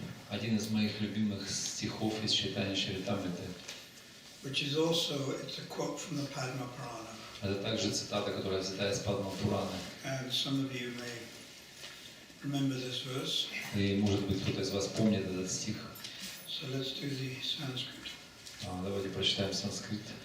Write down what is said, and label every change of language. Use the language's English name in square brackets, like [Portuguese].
[Russian] Один из моих любимых стихов из Чайтанья Чаритамриты. [English] Which is also, it's a quote from the Padma Purana. [Russian] Это также цитата, которая взята из Падма Пураны. [English] And some of you may remember this verse. [Russian] И, может быть, кто-то из вас помнит этот стих. [English] So let's do the Sanskrit. [Russian] Давайте прочитаем санскрит.